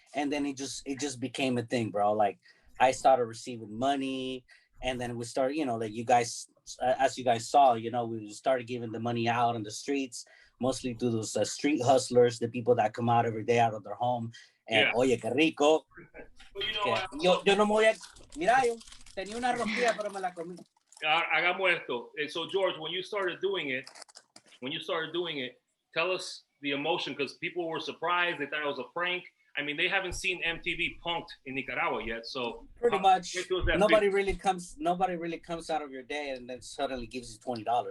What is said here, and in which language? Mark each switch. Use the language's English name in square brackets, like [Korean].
[English] And then it just became a thing, bro. Like I started receiving money, and then we started, like you guys, as you guys saw, we started giving the money out on the streets, mostly to those street hustlers, the people that come out every day out of their home. [Spanish] And oye, qué rico. [English] Well, [Spanish] yo no me voy a, mira, yo tenía una rosquilla, pero me la comí. Hagamos esto. [English] So George, when you started doing it, tell us the emotion, because people were surprised. They thought it was a prank. I mean, they haven't seen MTV Punk'd in Nicaragua yet, so pretty much nobody really comes out of your day and then suddenly gives you $20.